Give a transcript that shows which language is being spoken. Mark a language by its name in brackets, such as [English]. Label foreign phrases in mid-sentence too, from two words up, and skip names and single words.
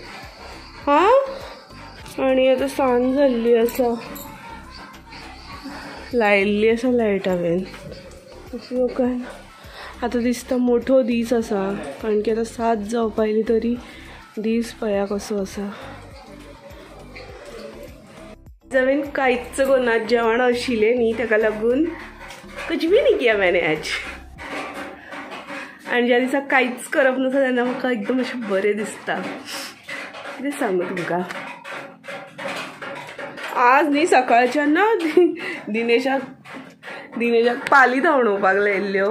[Konkani] आनी आतां सांज जाल्ली आसा, लायिल्ली आसा लायट हांवें. लोकांन आतां दिसता मोठो दीस आसा, कारण की आतां 7 जावपा आयली तरी दीस पळया कसो आसा. हांवें कांयच करना. जेवण आशिल्लें न्ही ताका लागून [Hindi] कुछ भी नहीं किया मैंने आज. [Konkani] आनी ज्या दिसा कांयच करप नासता तेन्ना म्हाका एकदम अशें बरें दिसता. कितें सांगू तुमकां. आज न्ही सकाळच्यान ना दिनेशाक पाली धांवणोवपाक लायिल्ल्यो.